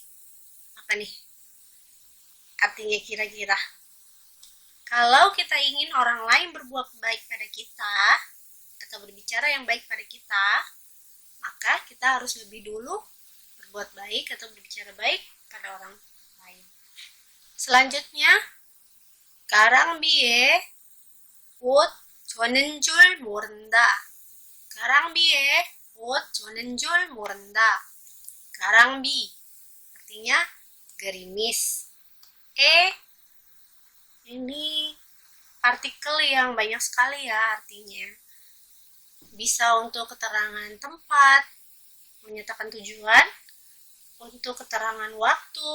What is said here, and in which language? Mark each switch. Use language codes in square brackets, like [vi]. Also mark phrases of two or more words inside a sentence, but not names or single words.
[id] Apa nih artinya kira-kira? Kalau kita ingin orang lain berbuat baik pada kita, atau berbicara yang baik pada kita, maka kita harus lebih dulu berbuat baik atau berbicara baik pada orang lain. Selanjutnya, [ko] 가랑비에 옷 젖는 줄 모른다. 가랑비에 옷 젖는 줄 모른다. [id] 가랑비 artinya gerimis. Ini partikel yang banyak sekali ya artinya. Bisa untuk keterangan tempat, menyatakan tujuan, untuk keterangan waktu.